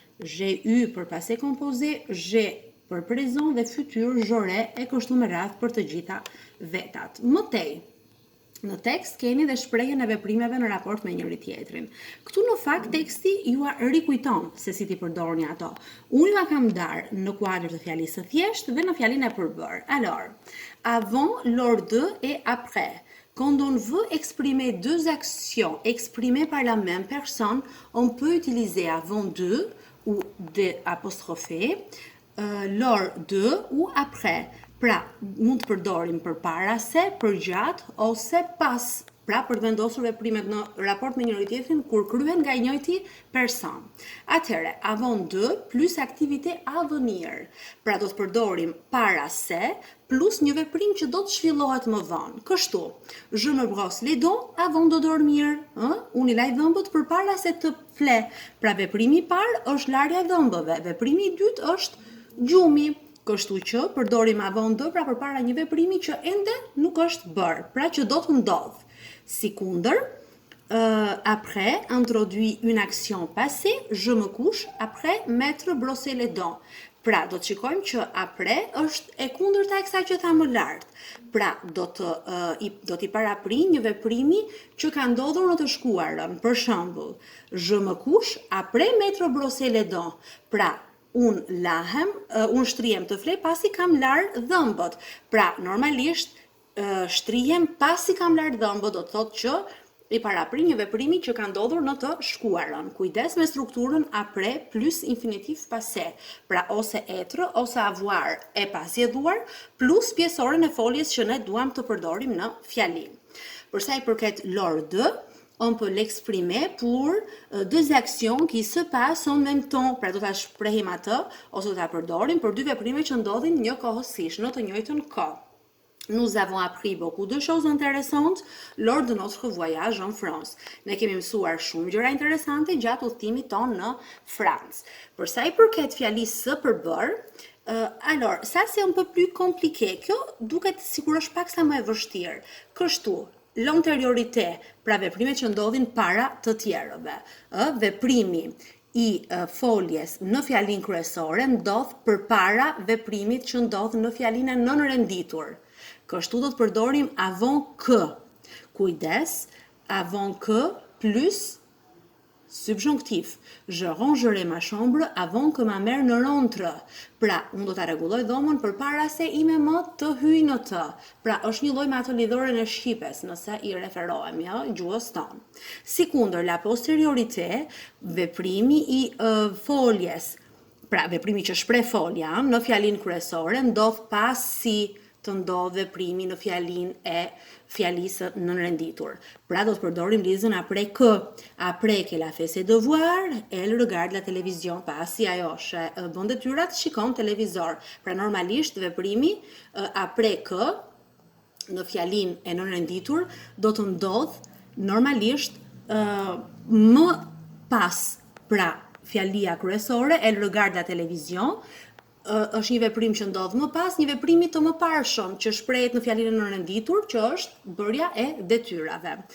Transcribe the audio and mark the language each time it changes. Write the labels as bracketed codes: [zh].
[sq] J'ai eu për passé composé, j'ai për prezent dhe futur, j'aurais e kështu me radhë për të gjitha vetat. Mëtej, në tekst keni dhe shprehjen e veprimeve në raport me njëri tjetrin. Këtu në fakt teksti ju rikujton se si t'i përdorni ato. Unë ju kam darë në kuadër të fjalisë së thjeshtë dhe në fjalin e përbër. [fr] Alors, avant, lors de et après. Quand on veut exprimer deux actions exprimées par la même personne, on peut utiliser avant de ou de apostrofé, lors de ou après. [sq] Pra, mund të përdorim përpara se, përgjatë ose pas. Pra, për të vendosur veprimet në raport me njëri tjetrin kur kryen nga njëjti person. Atëherë, avant de plus aktivité à venir. Pra, do të përdorim para se plus një veprim që do të zhvillohet më vonë. [fr] Kështu, je me brosse les dents avant de dormir. [sq] Unë i laj dhëmbët përpara se të fle. Pra, veprimi i parë është larja e dhëmbëve. Veprimi i dytë është gjumi. Kështu që përdorim avant de pra përpara një veprimi që ende nuk është bërë, pra që do të ndodh. Si kundër, [fr] après introduit une action passée, je me couche après m'être brossé les dents. [sq] Pra, do të shikojmë që après është e kundërta e kësaj që tha më lart. Pra, do t'i parapri një veprimi që ka ndodhur në të shkuarën. Për shembull, [fr] je me couche après m'être brossé les dents. [sq] Pra, unë shtrihem të fle pasi kam larë dhëmbët. Pra, normalisht shtrihem pasi kam larë dhëmbët, do të thotë që i parapri një veprimi që ka ndodhur në të shkuarën. Kujdes me strukturën après plus infinitiv passé. Pra ose être, ose avoir e pasjedhuar, plus pjesoren e foljes që ne duam të përdorim në fjali. Për sa i përket [fr] l'ordre de, on peut l'exprimer pour deux actions qui se passent en même temps. [sq] Pra do ta shprehim atë ose do ta përdorim për dy veprime që ndodhin njëkohësisht në të njëjtën kohë. [fr] Nous avons appris beaucoup de choses intéressantes lors de notre voyage en France. [sq] Ne kemi mësuar shumë gjëra interesante gjatë udhëtimit tonë në Francë. Për sa i përket fjalisë së përbër, [fr] alors, ça c'est un peu plus compliqué. [sq] Kjo duket sikur është pak sa më e vështirë. Kështu, l'antériorité, pra veprimet që ndodhin para të tjerëve. Veprimi i foljes në fjalin kryesore ndodh përpara veprimit që ndodh në fjalinë e nënrenditur. Kështu do të përdorim avant que. Kujdes, avant que plus subjonctif. [fr] Je rangerai ma chambre avant que ma mère ne rentre. [sq] Pra, unë do ta rregulloj dhomën përpara se ime më të hyjë në të. Pra, është një lloj me atë lidhoren e shqipes, nëse i referohemi gjuhës tonë. Sikundër, la posteriorité, veprimi i foljes. Pra, veprimi që shpreh folja në fjalinë kryesore ndodh pasi të ndodh veprimi në fjalinë e fjalisë nënrenditur. Pra do të përdorim lidhjen après que. [fr] Après qu'elle a fait ses devoirs, elle regarde la télévision. [sq] Pasi ajo bën detyrat, shikon televizor. Pra normalisht veprimi après que në fjalinë e nënrenditur do të ndodh normalisht më pas. Pra fjalia kryesore, [fr] elle regarde la télévision, [sq] është një veprim që ndodh më pas, një veprimi të mëparshëm që shprehet në fjalinë e nënrenditur, që është bërja e detyrave.